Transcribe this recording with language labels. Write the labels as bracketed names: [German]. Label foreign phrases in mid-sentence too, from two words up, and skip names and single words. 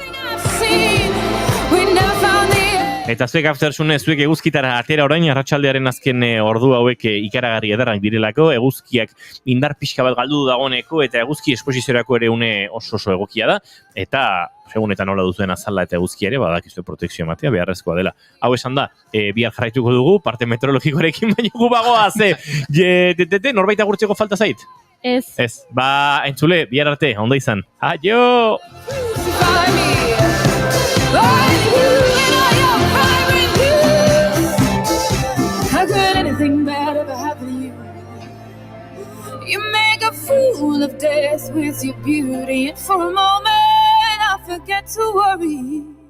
[Basque] Eta zuek aftersune, zuek eguzkitara atera orain, arratsaldearen azken ordu hauek ikaragarri ederrak direlako, eguzkiak indar pixka bat galdu dagoeneko, eta eguzki esposiziorako ere une oso egokia da, eta segunetan nola duzuen azala eta eguzki ere, badakizue protekzio ematea, beharrezkoa dela. Hau esan da, bihar jarraituko dugu, parte meteorologikoarekin baino gu bagoa, norbait agurtzeko falta zait? Ez. Ez, entzule, bihar arte, ondo izan. Aio! [English] Anything bad ever happen to you? You make a fool of death with your beauty, and for a moment I forget to worry.